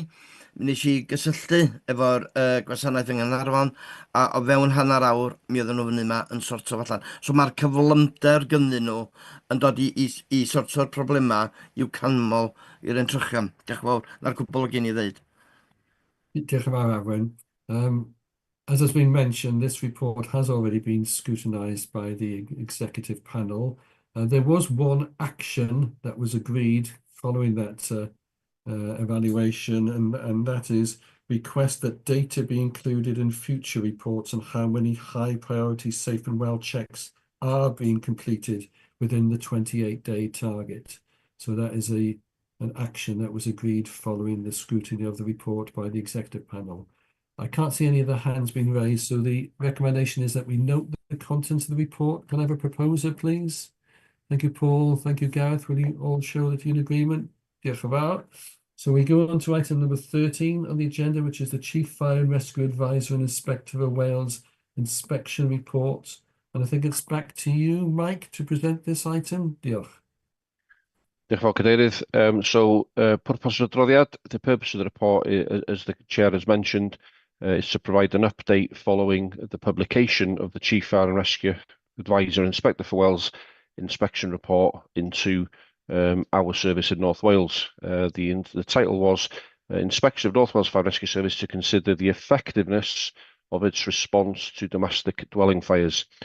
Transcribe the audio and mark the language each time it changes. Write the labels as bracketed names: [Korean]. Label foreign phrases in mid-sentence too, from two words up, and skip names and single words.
[Welsh] Nes i gysylltu efo'r gwasanaeth yng Nghaernarfon a o fewn hanner awr mi oedden nhw fyny yma yn sorto allan. So mae'r cyflymder gynddyn nhw yn dod i sorto'r problemau i'w canmol i'r entrychion. Diolch yn fawr. Na'r cwbl o gen i ddeud. Diolch yn fawr, Arwen. [English] As has been mentioned, this report has already been scrutinised by the executive panel. There was one action that was agreed following that evaluation, and that is request that data be included in future reports on how many high priority safe and well checks are being completed within the 28-day target. So that is an action that was agreed following the scrutiny of the report by the executive panel. I can't see any of the hands being raised, so the recommendation is that we note the contents of the report. Can I have a proposer, please? Thank you, Paul. Thank you, Gareth. Will you all show that you're in agreement? [Welsh] Diolch yn fawr. [English] So we go on to item number 13 on the agenda, which is the Chief Fire and Rescue Advisor and Inspector of Wales Inspection Report. And I think it's back to you, Mike, to present this item. [Welsh] Diolch. Diolch yn fawr, Cadeirydd. [English] Purpose of the adroddiad, the purpose of the report, as the Chair has mentioned, is to provide an update following the publication of the Chief Fire and Rescue Advisor and Inspector for Wales Inspection Report into our service in North Wales. The title was Inspection of North Wales Fire and Rescue Service to consider the effectiveness of its response to domestic dwelling fires.